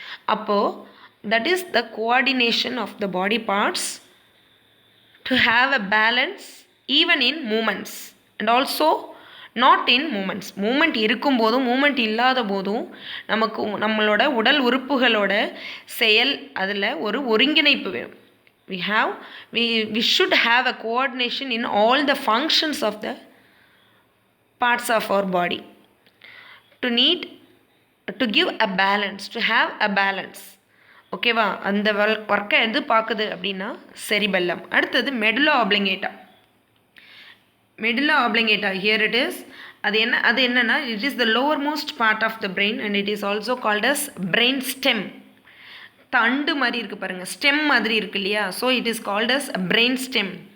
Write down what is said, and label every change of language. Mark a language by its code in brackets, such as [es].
[en] அப்போது that is the coordination of the body parts to have a balance even in movements and also not in movements. [ta] Moment இருக்கும்போதும் moment இல்லாத போதும் நமக்கு நம்மளோட உடல் உறுப்புகளோட செயல் அதில் ஒரு ஒருங்கிணைப்பு வேணும். [en] we should have a coordination in all the functions of the parts of our body to give a balance, to have a balance. [ta] ஓகேவா? அந்த ஒர்க்கை எது பார்க்குது அப்படின்னா செரிபெல்லம். அடுத்தது medulla ஆப்ளிங்கேட்டா. [en] Medulla oblongata, here it is. [ta] அது என்னன்னா, [en] It is the lowermost part of the brain and it is also called as brain stem. [ta] தண்டு மாதிரி இருக்குது பாருங்கள், ஸ்டெம் மாதிரி இருக்குது இல்லையா? [en] So it is called as brain stem.